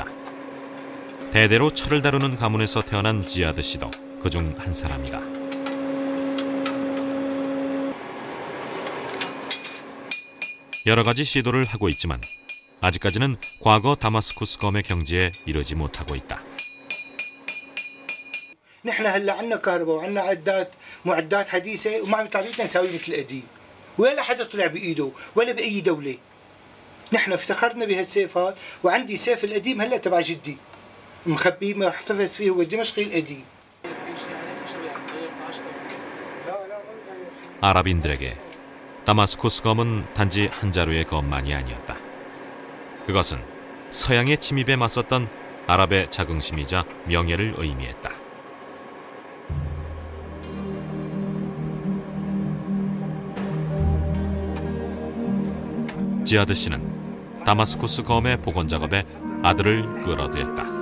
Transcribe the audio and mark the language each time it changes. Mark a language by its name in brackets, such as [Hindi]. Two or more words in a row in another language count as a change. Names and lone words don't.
[Korean] 대대로 철을 다루는 가문에서 태어난 지아드 씨도 그중 한 사람이다. 여러 가지 시도를 하고 있지만 아직까지는 과거 다마스쿠스 검의 경지에 이르지 못하고 있다. [Arabic] نحن هلا عندنا كهرباء وعندنا معدات حديثه وما عم يطلعوا نسوي مثل القديم. ولا حدا طلع بايده ولا باي دوله. نحن افتخرنا بهالسيف هذا وعندي سيف القديم هلا تبع جدي. مخبيه محتفظ فيه هو الدمشقي القديم. [Korean] 아랍인들에게 다마스쿠스 검은 단지 한 자루의 검만이 아니었다. 그것은 서양의 침입에 맞섰던 아랍의 자긍심이자 명예를 의미했다. 지아드 씨는 다마스쿠스 검의 복원 작업에 아들을 끌어들였다.